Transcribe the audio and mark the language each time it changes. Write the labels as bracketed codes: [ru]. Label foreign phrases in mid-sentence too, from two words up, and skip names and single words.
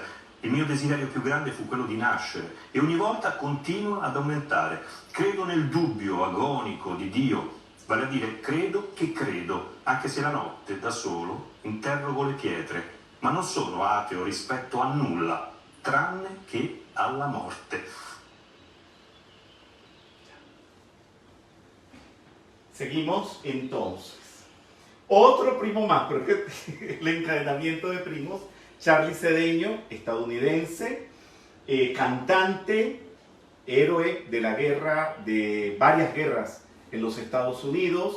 [it] Il mio desiderio più grande fu quello di nascere e ogni volta continua ad aumentare. Credo nel dubbio agonico di Dio, vale a dire credo che credo, anche se la notte da solo interrogo le pietre, ma non sono ateo rispetto a nulla, tranne che alla morte. [es] Seguimos entonces. Otro primo más, pero el encadenamiento de primos, Charlie Cedeño, estadounidense, cantante, héroe de la guerra, de varias guerras en los Estados Unidos.